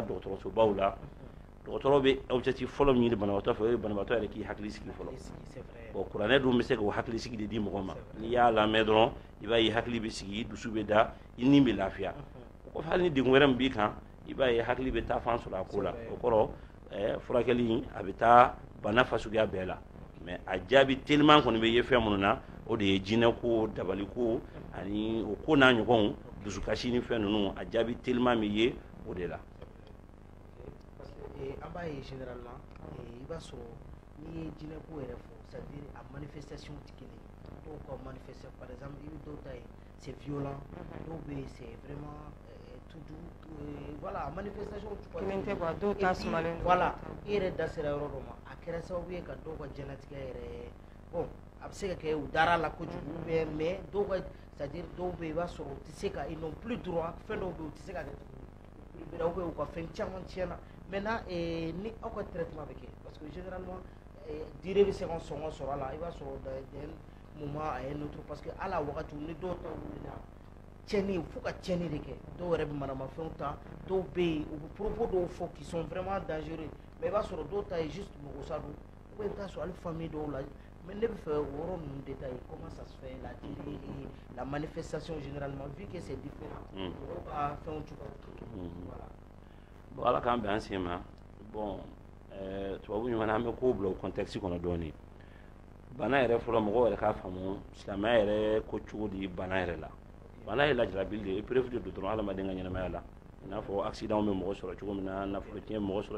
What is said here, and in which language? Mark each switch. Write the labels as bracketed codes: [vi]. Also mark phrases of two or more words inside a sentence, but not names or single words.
[bm] dɔgɔtɔrɔsobaw la dɔgɔtɔrɔ bɛ objectif fɔlɔ min ɲini banabaatɔ fɛ o ye banabaatɔ yɛrɛ k'i hakili sigi fɔlɔ bon kuranɛ dun bɛ se k'o hakili sigi de di mɔgɔ ma n'i y'a lamɛn dɔrɔn i b'a ye hakili bɛ sigi i dusu bɛ da i ni bɛ lafiya o kɔfɛ hali ni degun wɛrɛ min b'i kan i b'a ye hakili bɛ taa fan sɔrɔ a ko la o kɔrɔ furakɛli a bɛ taa bana fasuguya bɛɛ la mais a jaabi teliman kɔni bɛ ye fɛn minnu na o de ye jinɛ ko dabali ko ani o ko n'a ɲɔgɔnw dusukasi ni fɛn ninnu a jaabi teliman bɛ ye o de la. An b'a ye généralement i b'a sɔrɔ n'i ye jinɛ ko yɛrɛ fɔ [fr] c'est à dire [bm] a manifestation tɛ kelen dɔw ka manifestation [fr] par exemple [bm] i bɛ dɔw ta ye [fr] c'est violent [bm] dɔw bɛ yen [fr] c'est vraiment tout doux voilà [bm] manifestation voilà i yɛrɛ da sera yɔrɔ dɔ ma a kɛra sababu ye ka dɔw ka diɲɛlatigɛ yɛrɛ bon a bɛ se ka kɛ u dara la kojugu mais dɔw ka [fr] c'est à dire [bm] dɔw bɛ yen i b'a sɔrɔ u tɛ se ka [fr] ils n'ont plus droit [bm] fɛn dɔw bɛ yen u tɛ se ka kɛ tuguni [fr] ou bien [bm] u ka fɛn caman tiɲɛna maintenant ni aw ka traitement bɛ kɛ [fr] parce que généralement [bm] durée bɛ se ka sɔngɔ sɔrɔ a la i b'a sɔrɔ [fr] d'un moment à un autre parce que [bm] ala wagati ni dɔw ta wulila tiɲɛni fo ka tiɲɛni de kɛ dɔw yɛrɛ bɛ manamafɛnw ta dɔw bɛ yen u bɛ propos dɔw fɔ [fr] qui sont vraiment dangereux [bm] mais i b'a sɔrɔ dɔw ta ye juste mɔgɔsa don [fr] ou bien [bm] i bɛ taa sɔrɔ hali famille dɔw la mais ne bɛ fɛ o yɔrɔ ninnu détailler [fr] comment ça se fait la durée et la manifestation généralement vu que c'est différent [bm] mɔgɔw ka fɛnw cogo voilà. Bon ala k'an bɛn an sen ma bon tubabu ɲuman an bɛ ko bila o contexte kɔnɔ dɔɔnin bana yɛrɛ fɔlɔ mɔgɔw yɛrɛ k'a faamu silamɛya yɛrɛ ko cogo di bana yɛrɛ la bana ye lajarabi de ye épreuve de don dɔrɔn hadamaden ka ɲɛnamaya la i n'a fɔ accident bɛ mɔgɔ sɔrɔ cogo min na nafolo tiɲɛ bɛ mɔgɔ sɔrɔ